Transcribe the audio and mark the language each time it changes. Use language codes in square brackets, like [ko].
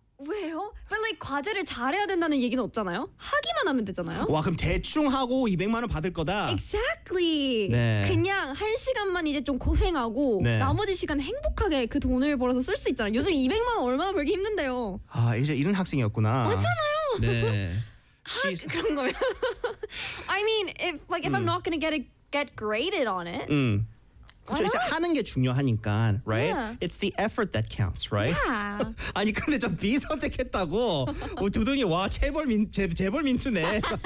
[ko] 왜요? [en] But like [ko] 과제를 잘해야 된다는 얘기는 없잖아요. 하기만 하면 되잖아요. 와 그럼 대충 하고 200만 원 받을 거다. [en] Exactly. 네. [ko] 그냥 한 시간만 이제 좀 고생하고 네. 나머지 시간 행복하게 그 돈을 벌어서 쓸 수 있잖아요. 요즘 200만 원 얼마나 벌기 힘든데요. 아 이제 이런 학생이었구나. 맞잖아요. 네. 하 그런 거면. [en] I mean, if like if I'm not gonna get graded on it. [ko] 그렇죠. 이제 하는 게 중요하니까, [en] right? Yeah. It's the effort that counts, right? Yeah. [ko] 아니 근데 저 B 선택했다고 두둥이 와 재벌 민수네.